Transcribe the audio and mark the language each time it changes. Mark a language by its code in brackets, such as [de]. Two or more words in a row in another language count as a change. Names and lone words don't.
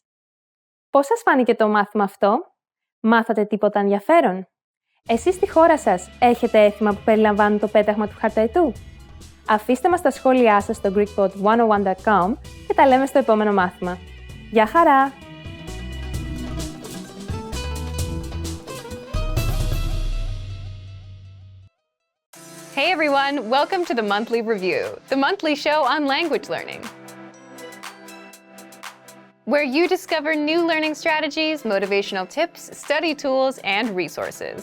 [el] Πώς σας φάνηκε το μάθημα αυτό? Μάθατε τίποτα ενδιαφέρον? Εσείς στη χώρα σας έχετε έθιμα που περιλαμβάνουν το πέταγμα του χαρταϊτού? Αφήστε μας τα σχόλιά σας στο greekpod101.com και τα λέμε στο επόμενο μάθημα. Γεια χαρά! [en] Hey everyone, welcome to the Monthly Review, the monthly show on language learning, where you discover new learning strategies, motivational tips, study tools, and resources.